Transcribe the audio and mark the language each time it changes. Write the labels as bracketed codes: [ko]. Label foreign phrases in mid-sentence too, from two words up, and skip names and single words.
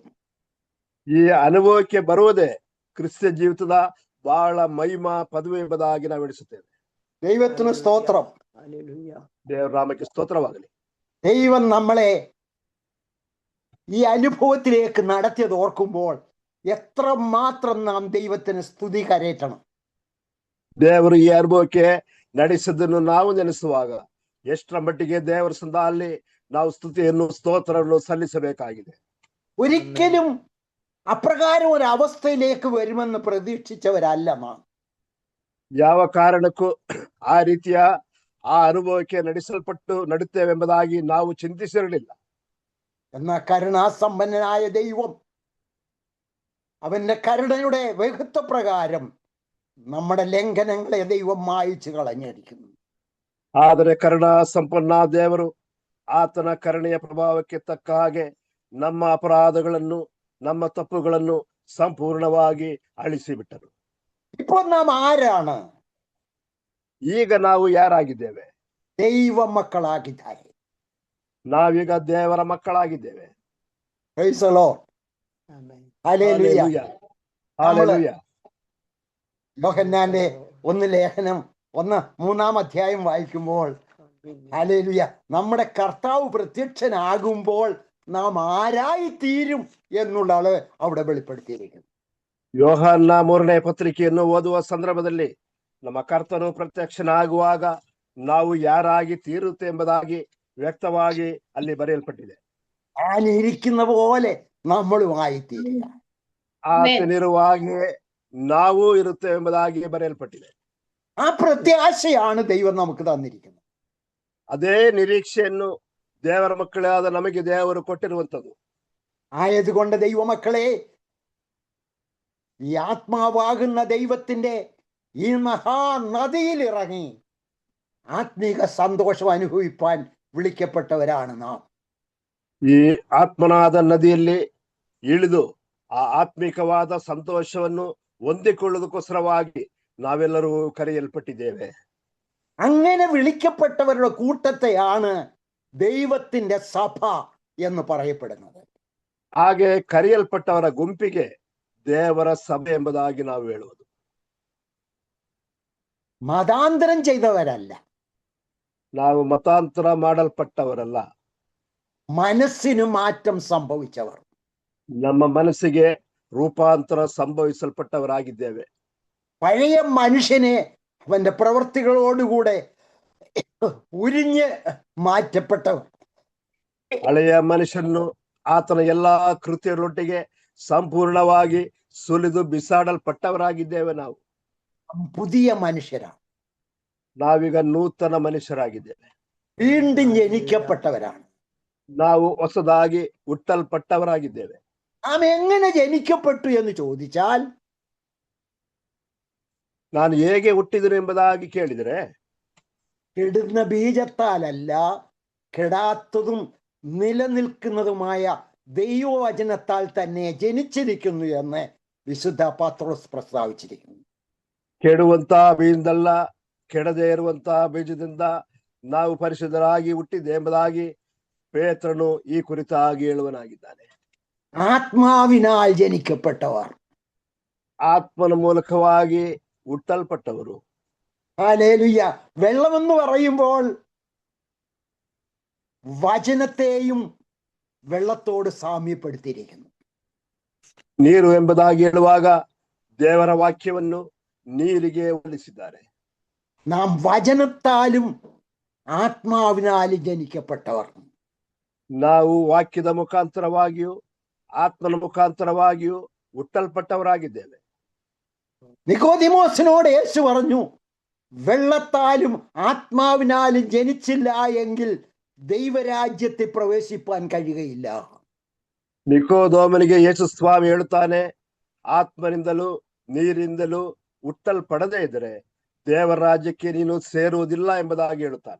[kn] ಈ ಅನುಭವಕ್ಕೆ ಬರುವುದೇ ಕ್ರಿಸ್ತ ಜೀವಿತದ ಬಹಳ ಮಹಿಮಾ ಪದವಿ ಎಂಬುದಾಗಿ ನಾವು ಎಣಿಸುತ್ತೇವೆ. [ml] ദൈവത്തിന് സ്തോത്രം. [kn] ದೇವರ ನಾಮಕ್ಕೆ ಸ್ತೋತ್ರವಾಗಲಿ. [ml] ദൈവം നമ്മളെ ഈ അനുഭവത്തിലേക്ക് നടത്തിയത് ഓർക്കുമ്പോൾ എത്രമാത്രം നാം ദൈവത്തിന് സ്തുതി കരയറ്റണം. [kn] ದೇವರು ಈ ಅನುಭವಕ್ಕೆ ನಡೆಸಿದ್ದನ್ನು ನಾವು ನೆನೆಸುವಾಗ ಎಷ್ಟರ ಮಟ್ಟಿಗೆ ದೇವರ ಸಂದಲ್ಲಿ ನಾವು ಸ್ತುತಿಯನ್ನು, ಸ್ತೋತ್ರವನ್ನು ಸಲ್ಲಿಸಬೇಕಾಗಿದೆ. [ml] ഒരിക്കലും അപ്രകാരം ഒരു അവസ്ഥയിലേക്ക് വരുമെന്ന് പ്രതീക്ഷിച്ചവരല്ല നാം. [kn] ಯಾವ ಕಾರಣಕ್ಕೂ ಆ ರೀತಿಯ ಆ ಅನುಭವಕ್ಕೆ ನಡೆಸಲ್ಪಟ್ಟು ನಡುತ್ತೇವೆಂಬುದಾಗಿ ನಾವು ಚಿಂತಿಸಿರಲಿಲ್ಲ. [ml] എന്നാൽ കരുണാസമ്പന്നനായ ദൈവം അവന്റെ കരുണയുടെ വൈഹത്വപ്രകാരം നമ്മുടെ ലംഘനങ്ങളെ ദൈവം മായിച്ചു കളഞ്ഞിരിക്കുന്നു. [kn] ಆದರೆ ಕರುಣಾ ಸಂಪನ್ನ ದೇವರು ಆತನ ಕರುಣೆಯ ಪ್ರಭಾವಕ್ಕೆ ತಕ್ಕ ಹಾಗೆ ನಮ್ಮ ಅಪರಾಧಗಳನ್ನು, ನಮ್ಮ ತಪ್ಪುಗಳನ್ನು ಸಂಪೂರ್ಣವಾಗಿ ಅಳಿಸಿಬಿಟ್ಟರು. [ml] ഇപ്പോൾ നാം ആരാണ്? [kn] ಈಗ ನಾವು ಯಾರಾಗಿದ್ದೇವೆ? [ml] ദൈവ മക്കളാಗಿದ್ದಾರೆ. [kn] ನಾವೀಗ ದೇವರ ಮಕ್ಕಳಾಗಿದ್ದೇವೆ. [en] Praise the Lord. [ml] ഹല്ലേലൂയ. ഹല്ലേലൂയ. യോഹന്നാന്റെ 1 അധ്യായം വായിക്കുമ്പോൾ ഹല്ലേലൂയ, നമ്മുടെ കർത്താവ് പ്രത്യക്ഷനാകുമ്പോൾ നാം ആരായി തീരും എന്നുള്ളത് അവിടെ വെളിപ്പെടുത്തിയിരിക്കുന്നു. [kn] ಯೋಹಾನ್ನ 3ನೇ ಪತ್ರಿಕೆಯನ್ನು ಓದುವ ಸಂದರ್ಭದಲ್ಲಿ ನಮ್ಮ ಕರ್ತನು ಪ್ರತ್ಯಕ್ಷನಾಗುವಾಗ ನಾವು ಯಾರಾಗಿ ತೀರುತ್ತೆ ಎಂಬುದಾಗಿ ವ್ಯಕ್ತವಾಗಿ ಅಲ್ಲಿ ಬರೆಯಲ್ಪಟ್ಟಿದೆ. [ml] ആനിരിക്കുന്ന പോലെ നമ്മളും ആയിത്തീരുക. [kn] ಆತನಿರುವ ಹಾಗೆ ನಾವು ಇರುತ್ತೇವೆ ಎಂಬುದಾಗಿ ಬರೆಯಲ್ಪಟ್ಟಿದೆ. [ml] ആ പ്രത്യാശയാണ് ദൈവം നമുക്ക് തന്നിരിക്കുന്നത്. [kn] ಅದೇ ನಿರೀಕ್ಷೆಯನ್ನು ದೇವರ ಮಕ್ಕಳಾದ ನಮಗೆ ದೇವರು ಕೊಟ್ಟಿರುವಂತದ್ದು. [ml] ആയതുകൊണ്ട് ദൈവമക്കളെ, ഈ ആത്മാവാകുന്ന ദൈവത്തിന്റെ ഈ മഹാനദിയിൽ ഇറങ്ങി ആത്മീക സന്തോഷം അനുഭവിപ്പാൻ വിളിക്കപ്പെട്ടവരാണ് നാം. [kn] ಈ ಆತ್ಮನಾದ ನದಿಯಲ್ಲಿ ಇಳಿದು ಆ ಆತ್ಮಿಕವಾದ ಸಂತೋಷವನ್ನು ಹೊಂದಿಕೊಳ್ಳುವುದಕ್ಕೋಸ್ಕರವಾಗಿ ನಾವೆಲ್ಲರೂ ಕರೆಯಲ್ಪಟ್ಟಿದ್ದೇವೆ. [ml] അങ്ങനെ വിളിക്കപ്പെട്ടവരുടെ കൂട്ടത്തെയാണ് ദൈവത്തിന്റെ സഭ എന്ന് പറയപ്പെടുന്നത്. [kn] ಹಾಗೆ ಕರೆಯಲ್ಪಟ್ಟವರ ಗುಂಪಿಗೆ ದೇವರ ಸಭೆ ಎಂಬುದಾಗಿ ನಾವು ಹೇಳುವುದು. [ml] മതാന്തരം ചെയ്തവരല്ല, [kn] ನಾವು ಮತಾಂತರ ಮಾಡಲ್ಪಟ್ಟವರಲ್ಲ, [ml] മനസ്സിന് മാറ്റം സംഭവിച്ചവർ. [kn] ನಮ್ಮ ಮನಸ್ಸಿಗೆ ರೂಪಾಂತರ ಸಂಭವಿಸಲ್ಪಟ್ಟವರಾಗಿದ್ದೇವೆ. [ml] പഴയ മനുഷ്യനെ അവന്റെ പ്രവൃത്തികളോടുകൂടെ ഉരിഞ്ഞ് മാറ്റപ്പെട്ടവർ. [kn] ಹಳೆಯ ಮನುಷ್ಯನು ಆತನ ಎಲ್ಲಾ ಕೃತ್ಯಗಳೊಟ್ಟಿಗೆ ಸಂಪೂರ್ಣವಾಗಿ ಸುಲಿದು ಬಿಸಾಡಲ್ಪಟ್ಟವರಾಗಿದ್ದೇವೆ. ನಾವು [ml] പുതിയ മനുഷ്യരാണ്. [kn] ನಾವೀಗ ನೂತನ ಮನುಷ್ಯರಾಗಿದ್ದೇವೆ. [ml] വീണ്ടും ജനിക്കപ്പെട്ടവരാണ്. [kn] ನಾವು ಹೊಸದಾಗಿ ಹುಟ್ಟಲ್ಪಟ್ಟವರಾಗಿದ್ದೇವೆ. [ml] നാം എങ്ങനെ ജനിക്കപ്പെട്ടു എന്ന് ചോദിച്ചാൽ, [kn] ನಾನು ಹೇಗೆ ಹುಟ್ಟಿದನು ಎಂಬುದಾಗಿ ಕೇಳಿದರೆ, [ml] കെടുന്ന ബീജത്താലല്ല, കെടാത്തതും നിലനിൽക്കുന്നതുമായ ദൈവവചനത്താൽ തന്നെ ജനിച്ചിരിക്കുന്നു എന്ന് വിശുദ്ധ പത്രോസ് പ്രസ്താവിച്ചിരിക്കുന്നു. [kn] ಕೆಡುವಂತ ಬೀಜದಲ್ಲ, ಕೆಡದೇ ಇರುವಂತ ಬೀಜದಿಂದ ನಾವು ಪರಿಶುದ್ಧರಾಗಿ ಹುಟ್ಟಿದೆ ಎಂಬುದಾಗಿ ಪೇತ್ರನು ಈ ಕುರಿತಾಗಿ ಹೇಳುವನಾಗಿದ್ದಾನೆ. [ml] ആത്മാവിനാൽ ജനിക്കപ്പെട്ടവർ, [kn] ಆತ್ಮನ ಮೂಲಕವಾಗಿ ಹುಟ್ಟಲ್ಪಟ್ಟವರು. [ml] ഹല്ലേലൂയ. വെള്ളമെന്ന് പറയുമ്പോൾ വചനത്തെയും വെള്ളത്തോട് സാമ്യപ്പെടുത്തിയിരിക്കുന്നു. [kn] ನೀರು ಎಂಬುದಾಗಿ ಹೇಳುವಾಗ ದೇವರ ವಾಕ್ಯವನ್ನು ನೀರಿಗೆ ಹೋಲಿಸಿದ್ದಾರೆ. [ml] നാം വചനത്താലും ആത്മാവിനാലും ജനിക്കപ്പെട്ടവർ. [kn] ನಾವು ವಾಕ್ಯದ ಮುಖಾಂತರವಾಗಿಯೂ ಆತ್ಮನ ಮುಖಾಂತರವಾಗಿಯೂ ಹುಟ್ಟಲ್ಪಟ್ಟವರಾಗಿದ್ದೇವೆ. [ml] നിക്കോദിമോസിനോട് യേശു പറഞ്ഞു, വെള്ളത്താലും ആത്മാവിനാലും ജനിച്ചില്ല എങ്കിൽ ദൈവരാജ്യത്തിൽ പ്രവേശിപ്പാൻ കഴിയുകയില്ല. [kn] ನಿಕೋದೇಮನಿಗೆ ಯೇಸು ಸ್ವಾಮಿ ಹೇಳುತ್ತಾನೆ, ಆತ್ಮನಿಂದಲೂ ನೀರಿಂದಲೂ ಹುಟ್ಟಲ್ಪಡದೇ ಇದ್ದರೆ ದೇವರ ರಾಜ್ಯಕ್ಕೆ ನೀನು ಸೇರುವುದಿಲ್ಲ ಎಂಬುದಾಗಿ ಹೇಳುತ್ತಾನೆ.